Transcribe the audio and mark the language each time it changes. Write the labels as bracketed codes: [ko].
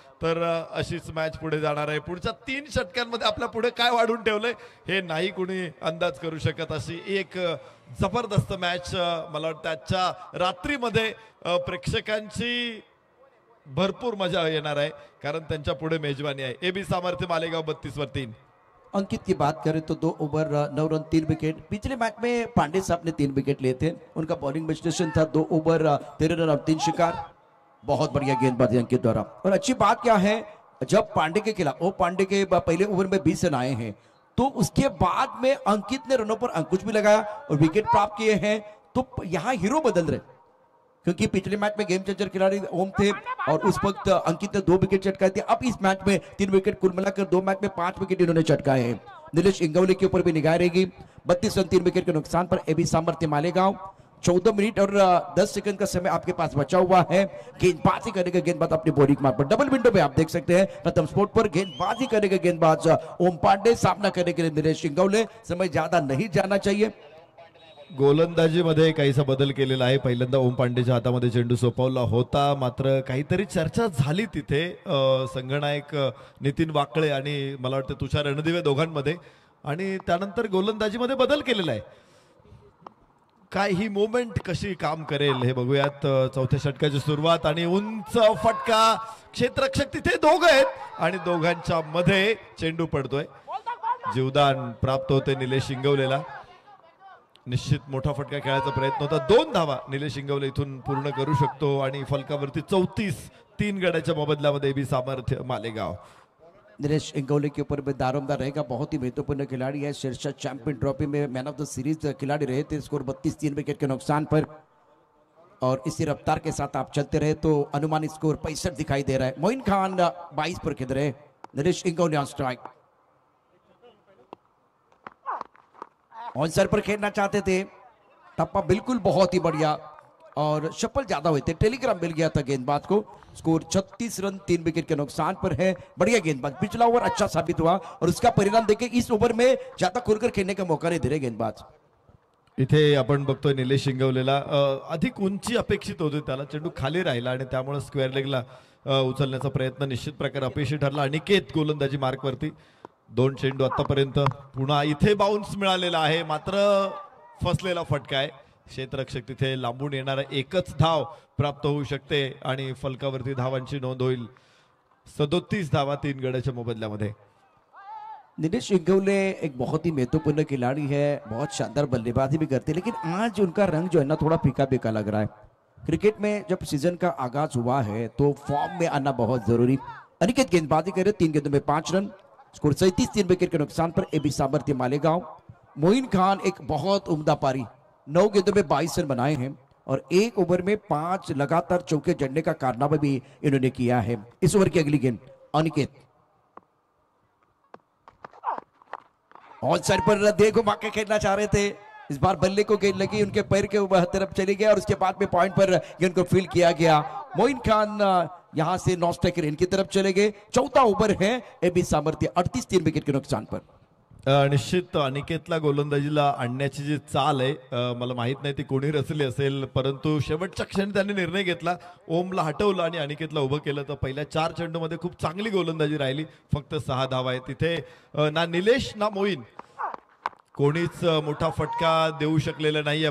[mr] तर अशीच मॅच पुढे जाणार आहे। पुढच्या 3 षटकांमध्ये आपल्या पुढे काय वाढून ठेवलंय हे नाही कुणी अंदाज करू शकत। अशी एक जबरदस्त मॅच मला वाटतं आजच्या रात्रीमध्ये प्रेक्षकांची भरपूर मजा येणार आहे, कारण त्यांच्या पुढे मेजबानी आहे। एबी सामर्थ्य मालेगाव 32 वर 3। [hi] अंकित की बात करें तो 2 ओवर 9 रन 3 विकेट। पिछले मैच में पांडे साहब ने 3 विकेट लिए थे, उनका बॉलिंग विश्लेषण था 2 ओवर 13 रन और 3 शिकार। बहुत बढ़िया गेंदबाजी अंकित द्वारा। और अच्छी बात क्या है, जब पांडे के खिलाफ ओ पांडे के पहले ओवर में 20 रन आए हैं, तो उसके बाद में अंकित ने रनों पर अंकुश भी लगाया और विकेट प्राप्त किए हैं। तो यहाँ हीरो बदल रहे, क्योंकि पिछले मैच में गेम चेंजर खिलाड़ी ओम थे और उस वक्त अंकित ने 2 विकेट चटकाए थे। अब इस मैच में 3 विकेट, कुल मिलाकर 2 मैच में 5 विकेट इन्होंने चटकाए हैं। नीलेश इंगवले के ऊपर भी निगाह रहेगी। 32 रन 3 विकेट के नुकसान पर एबी सामर्थ्य मालेगांव। 14 मिनट और 10 सेकंड का समय आपके पास बचा हुआ है। गेंदबाजी करेगा गेंदबाज अपनी बॉडी मार्क पर। डबल विंडो पे आप देख सकते हैं प्रथम स्पोर्ट पर गेंदबाजी करेगा गेंदबाज ओम पांडे, सामना करने के लिए नीलेश इंगवले। समय ज्यादा नहीं जाना चाहिए। [mr] गोलंदाजीमध्ये काहीसा बदल केलेला आहे। पहिल्यांदा ओम पांडेच्या हातामध्ये चेंडू सोपवला होता, मात्र काहीतरी चर्चा झाली तिथे संघनायक नितीन वाकळे आणि मला वाटतं तुषार रणदिवे दोघांमध्ये, आणि त्यानंतर गोलंदाजीमध्ये बदल केलेला आहे। काय ही मोमेंट कशी काम करेल हे बघूयात। चौथ्या षटकाची सुरुवात आणि उंच फटका, क्षेत्ररक्षक तिथे दोघं आहेत आणि दोघांच्या मध्ये चेंडू पडतोय। जीवदान प्राप्त होते निलेश इंगवलेला। निश्चित मोठा फटका खेळायचा प्रयत्न होता। 2 धावा निलेश इंगवले इथून पूर्ण करू शकतो आणि फलकावरती 34 3 गड्याच्या मोबदल्यामध्ये बी सामर्थ्य मालेगाव। [hi] नीलेश इंगवले के ऊपर में दारोमदार रहेगा, बहुत ही महत्वपूर्ण खिलाड़ी है। शीर्षक चैंपियन ट्रॉफी में मैन ऑफ द सीरीज खिलाड़ी रहे थे। स्कोर 32 3 विकेट के नुकसान पर, और इसी रफ्तार के साथ आप चलते रहे तो अनुमानित स्कोर 65 दिखाई दे रहा है। मोइन खान 22 पर खेल रहे, Nilesh Ingawale on strike. On sir पर खेलना चाहते थे, टप्पा बिल्कुल बहुत ही बढ़िया और शफल ज्यादा हुए थे, टेलीग्राम मिल गया था गेंदबाज को। स्कोर 36 रन 3 विकेट के नुकसान पर है। बढ़िया गेंदबाज, पिछला ओवर अच्छा साबित हुआ और उसका परिणाम देखें, इस ओवर में ज्यादा खुलकर खेलने का मौका नहीं दे रहे गेंदबाज। [mr] इथे आपण बघतोय निलेश इंगवलेला अधिक उंची अपेक्षित होती, त्याला चेंडू खाली राहिला आणि त्यामुळे स्क्वेअर लेगला उचलण्याचा प्रयत्न निश्चित प्रकारे अपयशी ठरला। अनिकेत गोलंदाजी मार्कवरती 2 चेंडू आतापर्यंत, पुन्हा इथे बाउन्स मिळालेला आहे, मात्र फसलेला फटका आहे। क्षेत्ररक्षक तिथे लांबून येणारा एकच धाव प्राप्त होऊ शकते आणि फलकावरती धावांची नोंद होईल। 37 धावा 3 गड्याच्या मोबदल्यामध्ये। [hi] नीलेश इंगवले एक बहुत ही महत्वपूर्ण खिलाड़ी है, बहुत शानदार बल्लेबाजी भी करते हैं, लेकिन आज उनका रंग जो है ना थोड़ा फीका फीका लग रहा है। क्रिकेट में जब सीजन का आगाज हुआ है तो फॉर्म में आना बहुत जरूरी। अनिकेत गेंदबाजी करे, 3 गेंदों में 5 रन। स्कोर 37 3 विकेट के नुकसान पर एबी सामर्थ्य मालेगांव। मोइन खान एक बहुत उम्दा पारी, 9 गेंदों में 22 रन बनाए हैं और 1 ओवर में 5 लगातार चौके जड़ने का कारनामा भी इन्होंने किया है। इस ओवर की अगली गेंद अनिकेत और सर पर देखो माके खेलना चाह रहे थे, इस बार बल्ले को गेंद लगी, उनके पैर के तरफ चली गया और उसके बाद में पॉइंट पर गेंद को फील्ड किया गया। मोइन खान यहां से नॉन स्ट्राइकर इनकी तरफ चले गए। चौथा ओवर है एबी सामर्थ्य 38 3 विकेट के नुकसान पर। [mr] निश्चित अनिकेतला गोलंदाजीला आणण्याची जी चाल आहे मला माहित नाही ती कोणी रचली असेल, परंतु शेवटच्या क्षणी त्यांनी निर्णय घेतला, ओमला हटवलं आणि अनिकेतला उभं केलं. तर पहिल्या 4 चेंडूमध्ये खूप चांगली गोलंदाजी राहिली. फक्त 6 धावा आहे तिथे. ना निलेश ना मोईन कोणीच मोठा फटका देऊ शकलेला नाहीये.